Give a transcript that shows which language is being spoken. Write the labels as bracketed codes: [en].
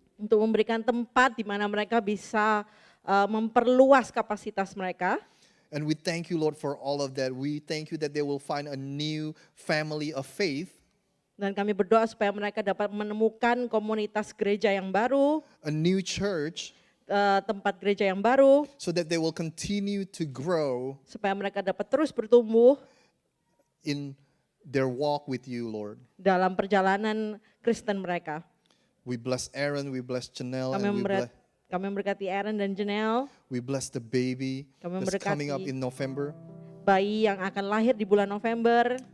[id] Untuk memberikan tempat di mana mereka bisa memperluas kapasitas mereka. [en] And we thank you, Lord, for all of that. We thank you that they will find a new family of faith, [id] Dan kami berdoa supaya mereka dapat menemukan komunitas gereja yang baru, [en] a new church, [id] tempat gereja yang baru, [en] so that they will continue to grow [id] supaya mereka dapat terus bertumbuh [en] in their walk with you, Lord. [id] dalam perjalanan Kristen mereka. [en] We bless Aaron, we bless Janelle, [id] Kami [en] and [id] memberkati Aaron dan Janelle. [en] we bless the baby [id] Kami [en] that's coming up [id] memberkati [en] in November. [id] bayi yang akan lahir di bulan November.